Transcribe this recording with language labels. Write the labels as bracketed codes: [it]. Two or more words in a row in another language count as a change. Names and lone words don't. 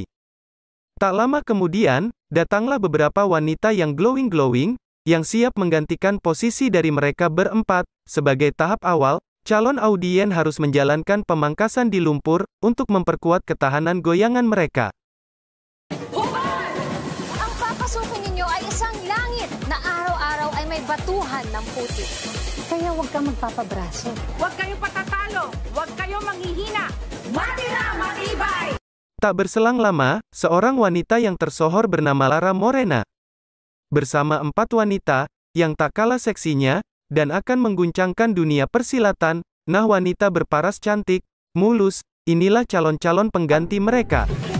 [id] Tak lama kemudian, datanglah beberapa wanita yang glowing-glowing, yang siap menggantikan posisi dari mereka berempat. Sebagai tahap awal, calon audien harus menjalankan pemangkasan di lumpur untuk memperkuat ketahanan goyangan mereka. [tl] Ang papasukin ninyo ay isang langit na araw-araw ay may batuhan ng puti. Kaya huwag kang magpapabraso. Huwag kayo patatalo, huwag kayo manghihina. Matira, matibay! [id] Tak berselang lama, seorang wanita yang tersohor bernama Lara Morena, bersama 4 wanita yang tak kalah seksinya dan akan mengguncangkan dunia persilatan. Nah, wanita berparas cantik, mulus, inilah calon-calon pengganti mereka.